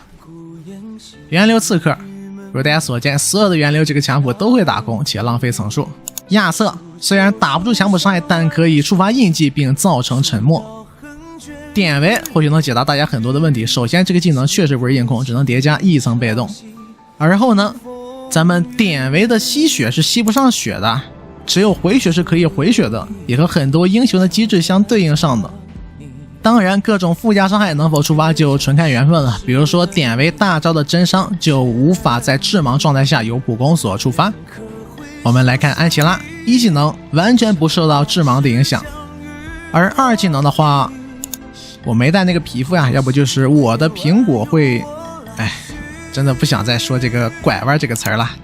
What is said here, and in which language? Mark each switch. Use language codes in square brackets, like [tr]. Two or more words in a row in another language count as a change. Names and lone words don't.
[zh] 源流刺客，如大家所見，所有的源流這個強捕都會打空且浪費層數。亞瑟雖然打不住強捕傷害，但可以觸發印記並造成沉默。典韋或許能解答大家很多的問題。首先，這個技能確實不是硬控，只能疊加1層被動。而後呢，咱們典韋的吸血是吸不上血的，只有回血是可以回血的，也和很多英雄的機制相對應上的。當然，各種附加傷害能否觸發就純看緣分了。比如說典韋大招的真傷就無法在致盲狀態下由普攻所觸發。我們來看安琪拉，一技能完全不受到致盲的影響，而二技能的話，我沒帶那個皮膚呀，要不就是我的蘋果會，真的不想再說這個拐彎這個詞了。